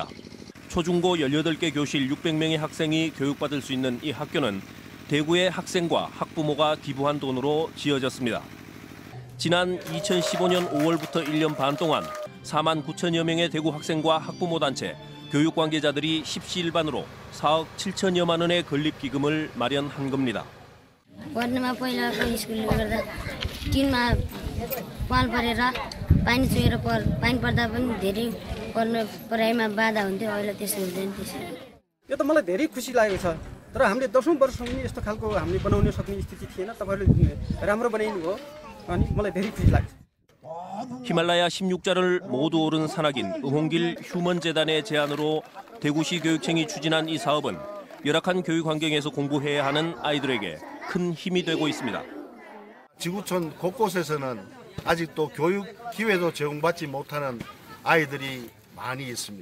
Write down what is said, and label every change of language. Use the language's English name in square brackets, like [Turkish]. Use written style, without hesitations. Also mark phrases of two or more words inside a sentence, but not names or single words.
[Korean] 초중고 18개 교실 600명의 학생이 교육받을 수 있는 이 학교는 대구의 학생과 학부모가 기부한 돈으로 지어졌습니다. 지난 2015년 5월부터 1년 반 동안 4만 9천여 명의 대구 학생과 학부모 단체, 교육 관계자들이 십시일반으로 4억 7천여만 원의 건립 기금을 마련한 겁니다. [Nepali] पढ्नमा पहिलाको स्कुलले गर्दा टिनमा पाल परेर पानी चुहेर पानी पर्दा पनि धेरै पढाइमा बाधा हुन्थ्यो। अहिले त्यसो हुँदैन। त्यसरी यो त मलाई धेरै खुसी लागेको छ। तर हामीले 10औं वर्षसम्म नि यस्तो खालको हामीले बनाउन सक्ने स्थिति थिएन। तपाईहरुले राम्रो बनाइनु भयो अनि मलाई धेरै खुसी लाग्छ। [Korean] 히말라야 16자를 모두 오른 산악인 응홍길 휴먼 재단의 제안으로 대구시 교육청이 추진한 이 사업은 열악한 교육 환경에서 공부해야 하는 아이들에게 큰 힘이 되고 있습니다. 지구촌 곳곳에서는 아직도 교육 기회도 제공받지 못하는 아이들이 많이 있습니다.